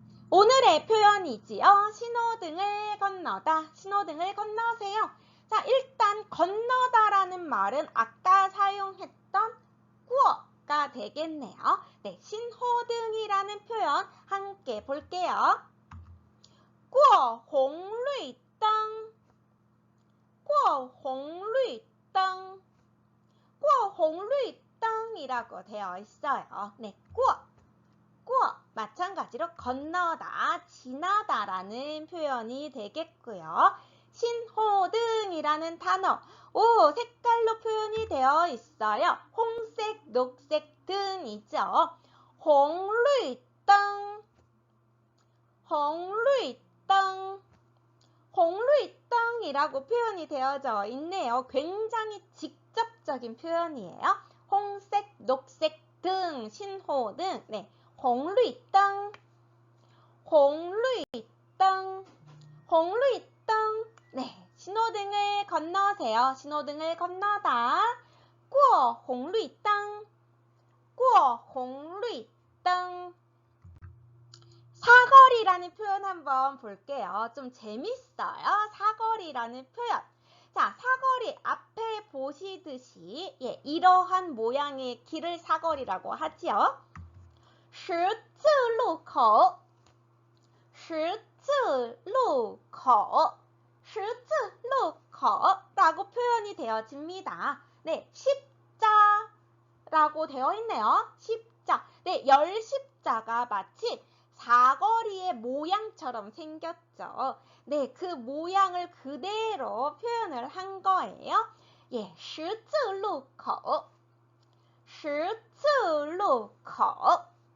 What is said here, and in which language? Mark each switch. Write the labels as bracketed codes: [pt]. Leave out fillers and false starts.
[ko] 오늘의 표현이지요. 신호등을 건너다, 신호등을 건너세요. 자, 일단 건너다라는 말은 아까 사용했던 过가 되겠네요. 네, 신호등이라는 표현 함께 볼게요. [zh] 过红绿灯,过红绿灯,过红绿灯 [ko] 이라고 되어 있어요. 네, 过 마찬가지로 건너다, 지나다 라는 표현이 되겠고요. 신호등이라는 단어, 색깔로 표현이 되어 있어요. 홍색, 녹색 등이죠. [zh] 红绿灯, 红绿灯, 红绿灯 [ko] 이라고 표현이 되어져 있네요. 굉장히 직접적인 표현이에요. 홍색, 녹색 등, 신호등. 네. [zh] 红绿灯, 红绿灯, 红绿灯. [ko] 네, 신호등을 건너세요. 신호등을 건너다. [zh] 过红绿灯,过红绿灯. [ko] 사거리라는 표현 한번 볼게요. 좀 재밌어요. 사거리라는 표현. 자, 사거리 앞에 보시듯이 이러한 모양의 길을 사거리라고 하지요. [zh] 十字路口,十字路口,十字路口 [ko] 라고 표현이 되어집니다. 네, 십자라고 되어 있네요. 십자. 네, 열십자가 마치 사거리의 모양처럼 생겼죠. 네, 그 모양을 그대로 표현을 한 거예요. [zh] 예, 十字路口,十字路口.